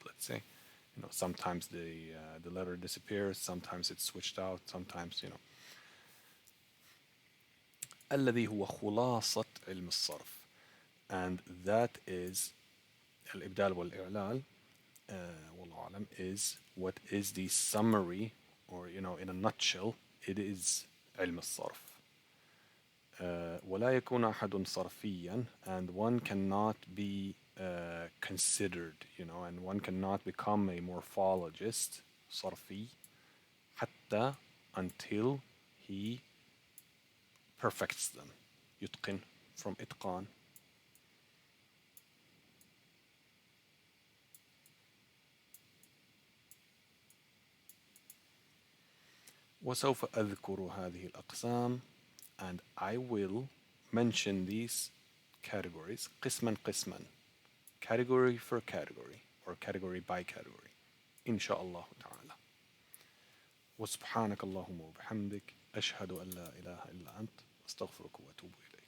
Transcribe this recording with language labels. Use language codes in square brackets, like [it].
[en] Let's say, sometimes the letter disappears, sometimes it's switched out, sometimes. [ar] الذي هو خلاصة علم الصرف, [en] and that is [ar] الإبدال والإعلال. والله أعلم, [en] is what is the summary, or in a nutshell, it is علم الصرف. [ar] ولا يكون أحد صرفيا, [en] and one cannot be considered, and one cannot become a morphologist [ar] صرفي حتى [en] until he perfects them. [ar] يتقن, from إتقان. وسوف أذكر هذه الأقسام, [en] and I will mention these categories [ar] قسما قسما, [en] category for category, or category by category, [ar] إن شاء الله تعالى. وسبحانك اللهم وبحمدك أشهد أن لا إله إلا أنت أستغفرك وأتوب إليك.